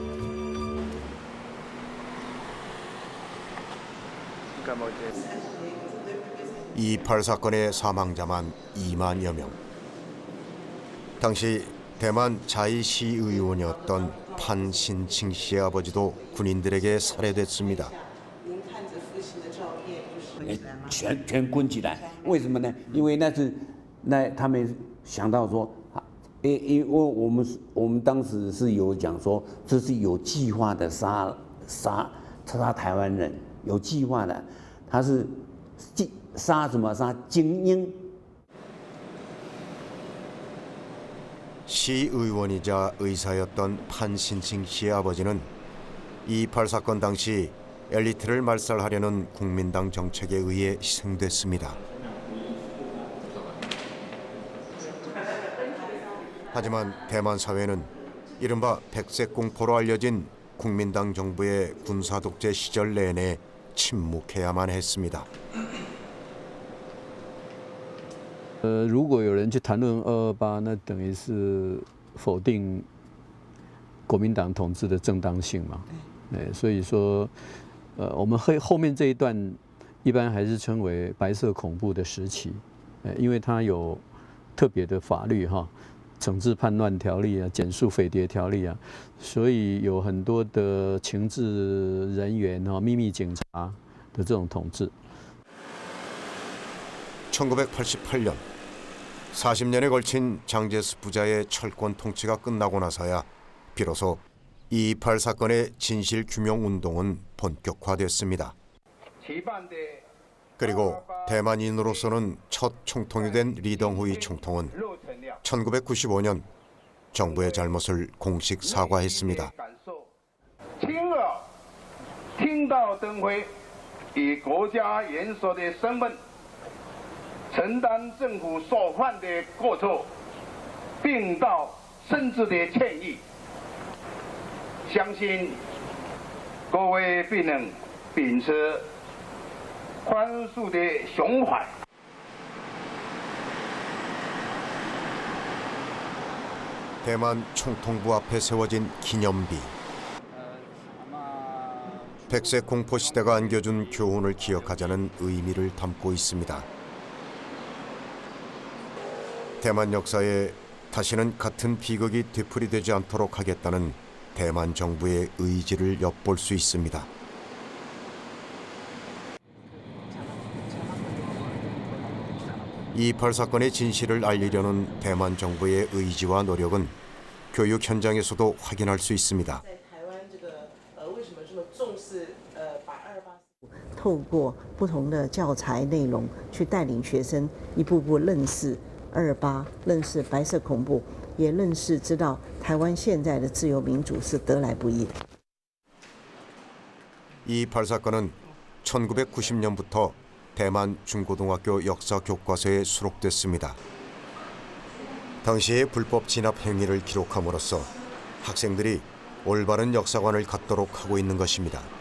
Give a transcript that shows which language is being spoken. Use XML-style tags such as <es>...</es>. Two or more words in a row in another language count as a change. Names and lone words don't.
<ko>228 사건의 사망자만 2만여 명. 당시 대만 자이시의원이었던 판신칭 씨의 아버지도 군인들에게 살해됐습니다.</ko> <zh>全滚起来，为什么呢？因为他们想到说，因为我们当时是有讲说，这是有计划的杀台湾人，有计划的，他是杀什么？杀精英。</zh> <ko>시의원이자 의사였던 판신칭 씨의 아버지는 228 사건 당시 엘리트를 말살하려는 국민당 정책에 의해 희생됐습니다. 하지만 대만 사회는 이른바 백색 공포로 알려진 국민당 정부의 군사 독재 시절 내내 침묵해야만 했습니다.</ko> <zh>如果有人去谈论228，那等于是否定国民党统治的正当性嘛？所以说，我们后面这一段一般还是称为白色恐怖的时期，因为它有特别的法律惩治叛乱条例啊、减速匪谍条例啊，所以有很多的情治人员秘密警察的这种统治。</zh> <ko>1988년 40년에 걸친 장제스 부자의 철권 통치가 끝나고 나서야 비로소 228 사건의 진실 규명 운동은 본격화됐습니다. 그리고 대만인으로서는 첫 총통이 된 리덩후이 총통은 1995년 정부의 잘못을 공식 사과했습니다.</ko> <zh>听到登辉以国家元首的身份承担政府所犯的过错，并道深挚的歉意。相信各位必能秉持宽恕的胸怀。</zh> <ko>대만 총통부 앞에 세워진 기념비. 백색 공포 시대가 안겨준 교훈을 기억하자는 의미를 담고 있습니다. 대만 역사에 다시는 같은 비극이 되풀이되지 않도록 하겠다는 대만 정부의 의지를 엿볼 수 있습니다. 이28 사건의 진실을 알리려는 대만 정부의 의지와 노력은 교육 현장에서도 확인할 수 있습니다.</ko> <zh>透过不同的教材内容，去带领学生一步步认识228，认识白色恐怖，也认识知道台湾现在的自由民主是得来不易的。</zh> <ko>이28 사건은 1990년부터 대만 중고등학교 역사 교과서에 수록됐습니다. 당시의 불법 진압 행위를 기록함으로써 학생들이 올바른 역사관을 갖도록 하고 있는 것입니다.</ko>